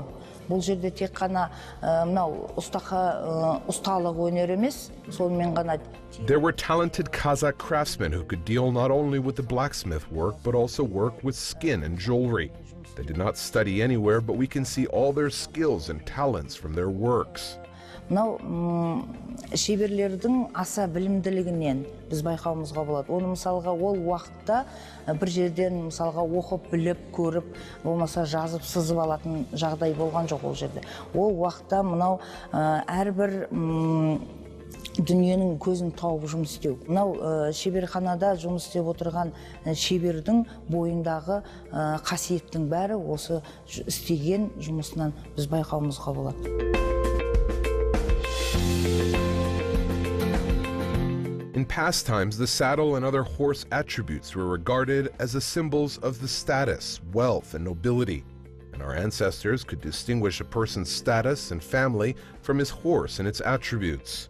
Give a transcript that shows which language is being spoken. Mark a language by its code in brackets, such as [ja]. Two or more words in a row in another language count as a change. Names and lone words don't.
[kk] Бұл жерде тек қана мынау ұсталық өнер емес, сонымен ғана. [en] There were talented Kazakh craftsmen who could deal not only with the blacksmith work, but also work with skin and jewelry. They did not study anywhere, but we can see all their skills and talents from their works. [kk] Мынау шеберлердің аса білімділігінен біз байқауымызға болады. Оны мысалға ол уақытта бір жерден мысалға оқып, біліп, көріп, болмаса жазып, сызып алатын жағдай болған жоқ ол жерде. Ол уақытта мынау әрбір дүниенің көзін тауып жұмыс істеу. Мынау шеберханада жұмыс істеп отырған шебердің бойындағы қасиеттің бәрі осы істеген жұмысынан біз байқауымызға болады. [en] In past times, the saddle and other horse attributes were regarded as the symbols of the status, wealth, and nobility, and our ancestors could distinguish a person's status and family from his horse and its attributes.